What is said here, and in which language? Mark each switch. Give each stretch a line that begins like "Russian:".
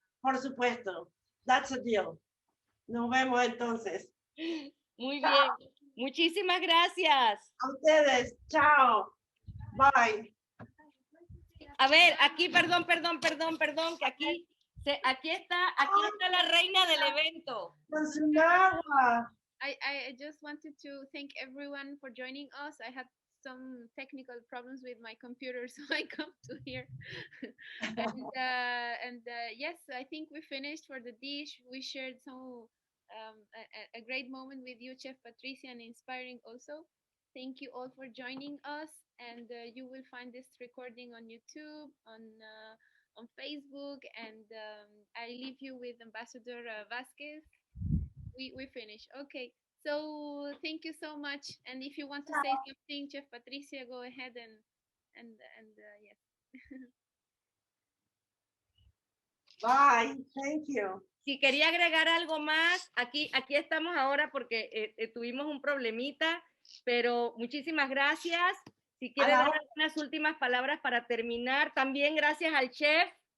Spanish: Por supuesto.
English: That's a deal.
Spanish: Nos vemos entonces. Muy bien. Muchísimas gracias. A ustedes. Chao. Bye. A ver, aquí, perdón, que aquí está la reina del evento. Con su agua.
English: I just wanted to thank everyone for joining us. I had some technical problems with my computer, so I come to here. and yes, I think we finished for the dish. We shared some a great moment with you, Chef Patricia, and inspiring also. Thank you all for joining us, and you will find this recording on YouTube, on Facebook, and I leave you with Ambassador Vasquez. We finish. Okay. So thank you so much. And if you want to say something, Chef Patricia, go ahead and yes. Bye. Thank you.
Spanish: Si quería agregar algo más, aquí estamos ahora porque tuvimos un problemita, pero muchísimas gracias. Si quiere dar algunas últimas palabras para terminar, también gracias al chef.